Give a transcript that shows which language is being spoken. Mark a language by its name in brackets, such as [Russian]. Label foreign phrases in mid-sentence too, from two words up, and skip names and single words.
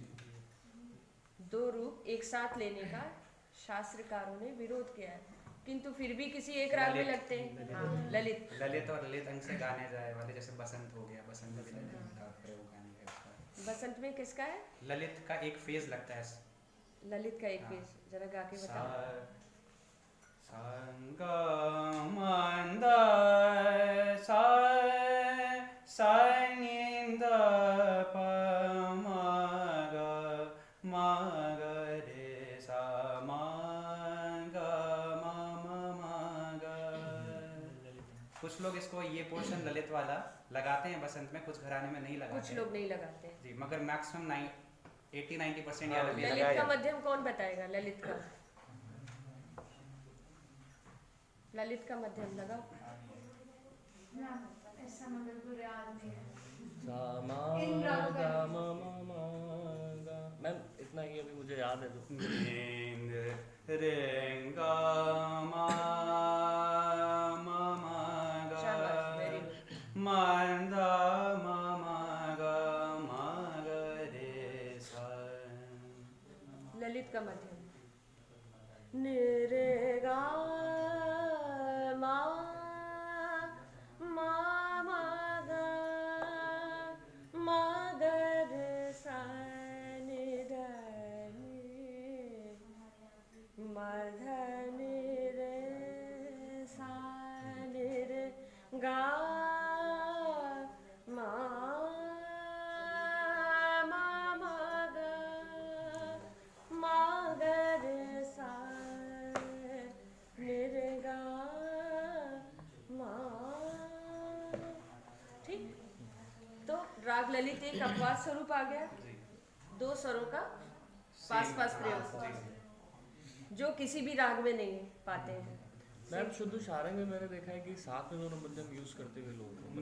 [Hindi] 2 रूप एक साथ लेने का शास्त्रकारों ने विरोध किया है। किंतु फिर भी किसी एक राग में ललित। लगते हैं। हाँ, ललित। ललित और ललित अंग से गाने जाए वाले, जैसे बसंत हो गया, बसंत में भी ललित का प्रयोग गाने का उसका। बसंत में किसका है? ललित का एक फेज लगता है। ललित का एक हाँ। पेज जरा गा के सा बताओ। संग मंद सा संगिंद प मग मग रे सा मग मग। कुछ लोग इसको ये पोर्शन ललित वाला लगाते हैं बसंत में, कुछ घराने में नहीं लगाते कुछ हैं। लोग नहीं लगाते हैं। जी, मगर मैक्सिमम 80-90% हाँ, या ललित ललित का मध्यम कौन बताएगा? ललित का, ललित का मध्यम लगाओ। ना, ऐसा मगर कोई राग नहीं है। सा मा इन रागों का गा मा मा मा गा। मैम इतना ही अभी मुझे याद है जो नींद रेंगा मा मा मा गा शाबाश, [English] very good. [Hindi] मंदा मा मा गा मा गा रे सा। ललित का मध्यम निरे गा मा मा मा गा मा गा रे सा नि ध नि मा ध नि रे सा नि रे गा मा मा मा गा मा गा रे सा नि रे गा मा। ठीक, तो राग ललित एक अपवाद स्वरूप आ गया, दो स्वरों का पास पास प्रयोग जो किसी भी राग में नहीं पाते हैं। मैम शुद्ध सारंग में मैंने देखा है कि साथ में दोनों मध्यम यूज करते हुए लोग